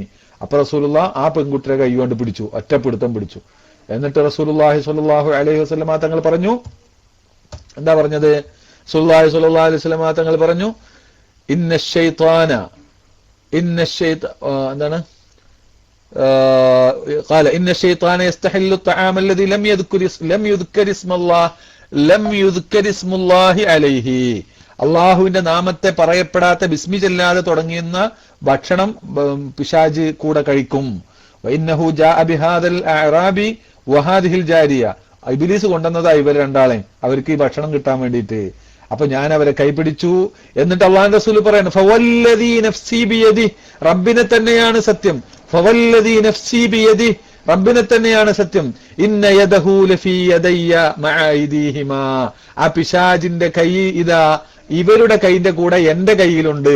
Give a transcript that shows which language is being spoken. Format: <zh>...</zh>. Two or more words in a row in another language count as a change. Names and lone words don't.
<ml>അപ്പൊ റസൂലുള്ളാഹി ആ പെൺകുട്ടിയുടെ കൈ കൊണ്ട് പിടിച്ചു, ഒറ്റപ്പിടുത്തം പിടിച്ചു. എന്നിട്ട് റസൂലുള്ളാഹി</ml> <ar>صلى الله عليه وسلم</ar> <ml>തങ്ങൾ പറഞ്ഞു, എന്താ പറഞ്ഞത്? റസൂലുള്ളാഹി</ml> <ar>صلى الله عليه وسلم</ar> <ml>തങ്ങൾ പറഞ്ഞു, എന്താണ്</ml> <ar>قال إن الشيطان يستحل الطعام الذي لم يذكر اسم الله عليه.</ar> <ml>അള്ളാഹുവിന്റെ നാമത്തെ പറയപ്പെടാത്ത ബിസ്മി ചൊല്ലാതെ തുടങ്ങിയുന്ന ഭക്ഷണം പിശാച് കൂടെ കഴിക്കും.</ml> <ar>وإنه جاء بهذا الأعرابي وهذه الجارية.</ar> <ml>ഇബ്ലീസ് കൊണ്ടുവന്നതാ ഇവർ രണ്ടാളെ, അവർക്ക് ഈ ഭക്ഷണം കിട്ടാൻ വേണ്ടിയിട്ട്. അപ്പൊ ഞാൻ അവരെ കൈപിടിച്ചു. എന്നിട്ട് അള്ളാഹു റസൂൽ പറയാണ്,</ml> <ar>فوالذي نفسي بيدي,</ar> <ml>റബ്ബിനെ തന്നെയാണ് സത്യം,</ml> <ar>فوالذي نفسي بيدي,</ar> <ml>റബ്ബിനെ തന്നെയാണ് സത്യം,</ml> <ar>إن يده لفي يدي مع أيديهما,</ar> <ml>ആ പിശാചിന്റെ കൈ ഇതാ ഇവരുടെ കൈന്റെ കൂടെ എന്റെ കൈയിലുണ്ട്.</ml>